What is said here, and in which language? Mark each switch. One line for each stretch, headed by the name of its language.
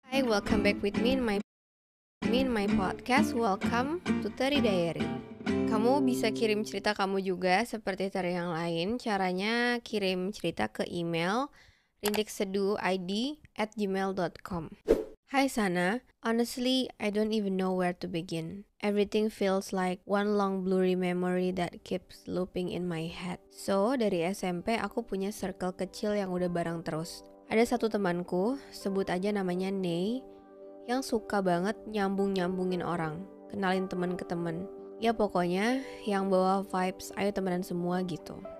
English: Hi, welcome back with me in my podcast. Welcome to Teri Diary.
Indonesian: Kamu bisa kirim cerita kamu juga seperti Teri yang lain. Caranya kirim cerita ke email rindikseduid@gmail.com.
English: Hi Sana, honestly I don't even know where to begin. Everything feels like one long blurry memory that keeps looping in my head.
Indonesian: So dari SMP aku punya circle kecil yang udah bareng terus. Ada satu temanku, sebut aja namanya Nei, yang suka banget nyambung-nyambungin orang, kenalin teman ke teman. Ya pokoknya yang bawa vibes ayo temenan semua gitu.